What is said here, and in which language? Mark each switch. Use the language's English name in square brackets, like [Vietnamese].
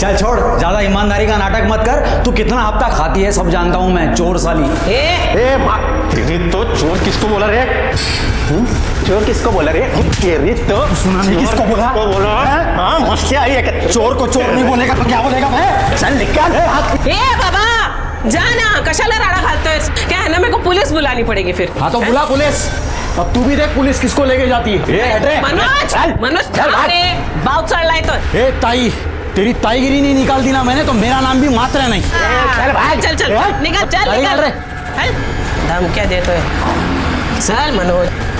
[Hindi] चल छोड़, ज्यादा ईमानदारी का नाटक मत कर। तू कितना हफ्ता खाती है सब जानता हूं मैं, चोर साली। ए माँ, तेरी तो चोर किसको बोला रे? चोर किसको बोला रे? तेरी तो सुना नहीं किसको बोला? हाँ मस्ती आई है। चोर को चोर नहीं बोलेगा तो क्या बोलेगा मैं? चल निकाल हाथ। [Marathi] ए बाबा जाना, कशाला राडा घालतोय? [Hindi] क्या है ना, मेरे को पुलिस बुलानी पड़ेगी फिर। हाँ तो बुला पुलिस। अब तू भी देख पुलिस किसको लेके जाती है। [Marathi] मनोज, मनोज अरे बाउट चढ़लाय तो। [Hindi] ए ताई, तेरी ताईगिरी नहीं निकाल दी ना मैंने तो मेरा नाम भी मात्र नहीं। चल भाई, चल चल निकल, चल निकल रे। दम क्या देते हो? चल मनोज।